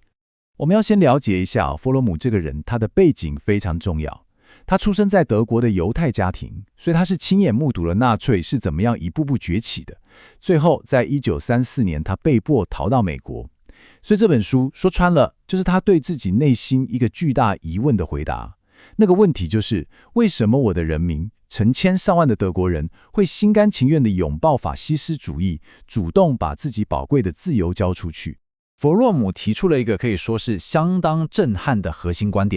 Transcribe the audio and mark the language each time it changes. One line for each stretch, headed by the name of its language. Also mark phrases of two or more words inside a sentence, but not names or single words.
Chinese: 我們要先了解一下弗洛姆這個人，他的背景非常重要。他出生在德國的猶太家庭，所以他是親眼目睹了納粹是怎麼樣一步步崛起的。最後，在1934年，他被迫逃到美國。所以這本書說穿了，就是他對自己內心一個巨大疑問的回答。那個問題就是：為什麼我的人民，成千上萬的德國人，會心甘情願地擁抱法西斯主義，主動把自己寶貴的自由交出去？弗洛姆提出了一個可以說是相當震撼的核心觀點。